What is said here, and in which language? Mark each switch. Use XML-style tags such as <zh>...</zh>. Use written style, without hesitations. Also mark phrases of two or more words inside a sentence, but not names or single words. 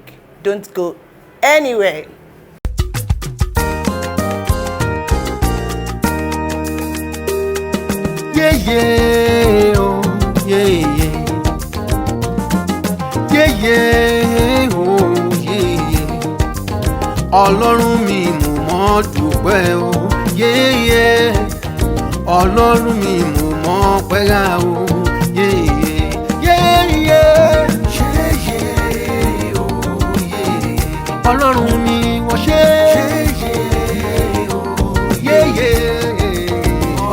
<en>Don't go anywhere. Yeah, yeah, oh, yeah, yeah. Yeah, yeah, oh, yeah, yeah.</en> <yo>Ọlọ́run mi mo mọ̀ dúpẹ́ o.</yo> <en>Yeah, yeah.</en> <yo>Ọlọ́run mi mo mọ̀ pẹ́ra o.</yo> <en>Yeah, yeah. Yeah, yeah. Yeah, yeah, oh, yeah.</en> <yo>Ọlọ́run mi wọ́n ṣe.</yo> <en>Yeah, yeah, oh, yeah, yeah.</en>